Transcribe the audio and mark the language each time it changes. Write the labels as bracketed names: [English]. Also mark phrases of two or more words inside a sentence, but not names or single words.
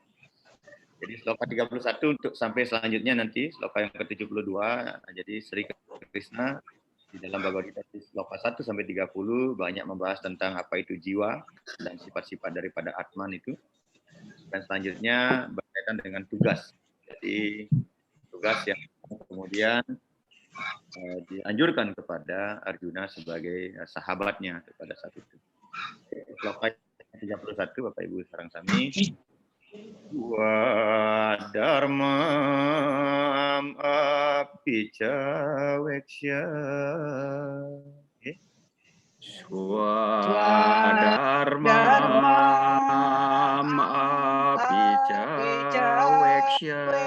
[Indonesian] Jadi sloka 31 untuk sampai selanjutnya nanti, sloka yang ke-72, jadi Sri Krishna di dalam Bhagavad Gita sloka 1 sampai 30 banyak membahas tentang apa itu jiwa dan sifat-sifat daripada Atman itu. Dan selanjutnya berkaitan dengan tugas. Jadi tugas yang kemudian dianjurkan kepada Arjuna sebagai sahabatnya pada saat itu. Sloka 31 Bapak Ibu [Balinese] sareng sami. [Sanskrit] व धर्मम् अपिच वेक्ष्य. स्वधर्मम् अपिच वेक्ष्य